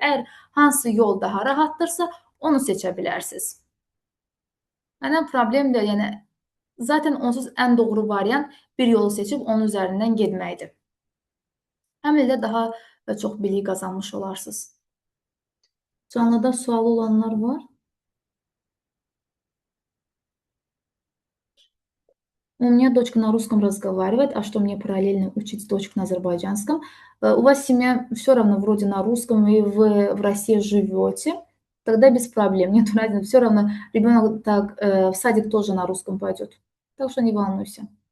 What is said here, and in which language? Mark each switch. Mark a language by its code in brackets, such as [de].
[az] Əgər hansı yol daha rahatdırsa, onu seçə bilərsiniz. Mənim problem deyil, yəni zaten onsuz ən doğru variant bir yolu seçib onun üzərindən getməkdir. Həm də daha çox bilik qazanmış olarsınız. Canlıda sualı olanlar var. [ru] У меня дочка на русском разговаривает, а что мне параллельно учить дочку на азербайджанском? У вас семья все равно вроде на русском, и вы в России живете, тогда без проблем, нет разницы, все равно ребенок так в садик тоже на русском пойдет. Так что не волнуйся.